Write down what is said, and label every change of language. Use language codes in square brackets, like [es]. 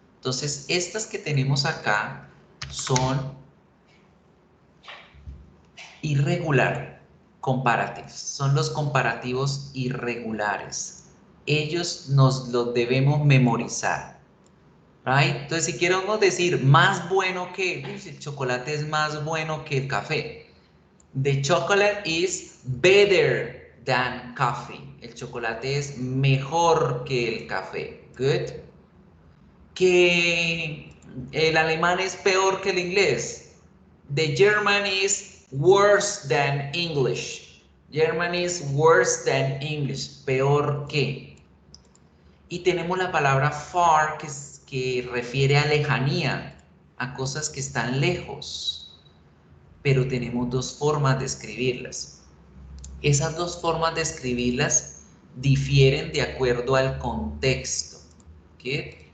[es] Entonces, estas que tenemos acá son [en] irregular comparatives, [es] son los comparativos irregulares. Ellos nos los debemos memorizar. Right? Entonces, si queremos decir más bueno que, el chocolate es más bueno que el café. [en] The chocolate is better than coffee. [es] El chocolate es mejor que el café. Good. Que el alemán es peor que el inglés. [en] The German is worse than English. German is worse than English. [es] Peor que. Y tenemos la palabra far que refiere a lejanía, a cosas que están lejos. Pero tenemos dos formas de escribirlas. Esas dos formas de escribirlas difieren de acuerdo al contexto. ¿Okay?